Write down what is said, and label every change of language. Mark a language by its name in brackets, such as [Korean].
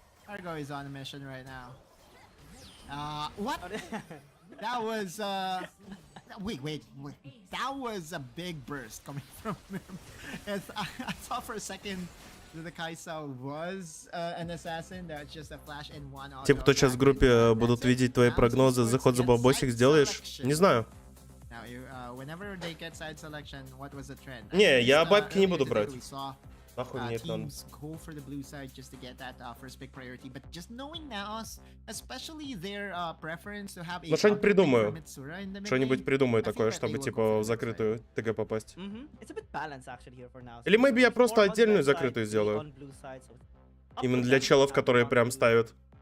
[English] Margot is on a mission right now. What? That was wait. That was a big burst coming from him. I thought for a second that the Kaisa was an assassin. That's just a flash in one. [Russian] Те, кто сейчас в группе будут видеть твои прогнозы, заход за бабосик сделаешь? Не знаю. [English] Whenever they get side selection, what was the trend? [Russian] Не, я бабки не буду брать. Нахуй мне это надо. [English] Go for the blue side just to get that first pick priority, but just knowing NAOS, especially their preference to have a [Russian] ну что-нибудь придумаю. Что-нибудь придумаю такое, чтобы типа в закрытую ТГ попасть. Или [English] maybe [Russian] я просто отдельную закрытую сделаю. Именно для челов, которые прям ставят.